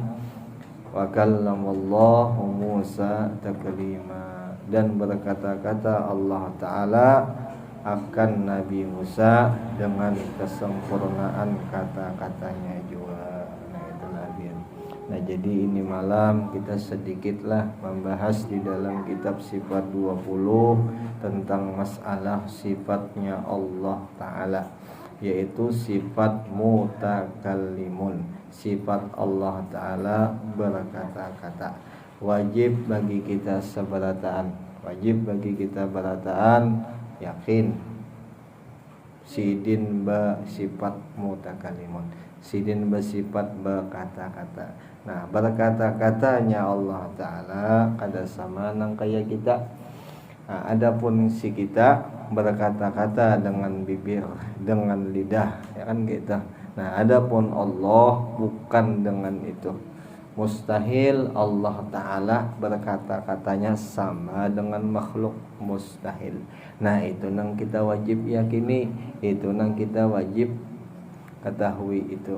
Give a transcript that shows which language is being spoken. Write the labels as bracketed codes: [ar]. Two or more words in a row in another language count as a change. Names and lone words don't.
[ar] وكلم الله موسى تكليما, [bjn] dan berkata-kata Allah Ta'ala akan Nabi Musa dengan kesempurnaan kata-katanya juga. Nah itulah dia. Nah jadi ini malam kita sedikitlah membahas di dalam kitab sifat 20 tentang masalah sifatnya Allah Ta'ala. yaitu sifat mutakallimun, sifat Allah Ta'ala berkata-kata. Wajib bagi kita seberataan, wajib bagi kita berataan, yakin sidin bersifat mutakallimun, sidin bersifat berkata-kata. Nah, berkata-katanya Allah Ta'ala kada sama nang kaya kita. Nah, adapun si kita berkata-kata dengan bibir, dengan lidah, ya kan gitu. Nah, adapun Allah bukan dengan itu. Mustahil Allah Ta'ala berkata-katanya sama dengan makhluk, mustahil. Nah, itu nang kita wajib yakini, itu nang kita wajib ketahui itu.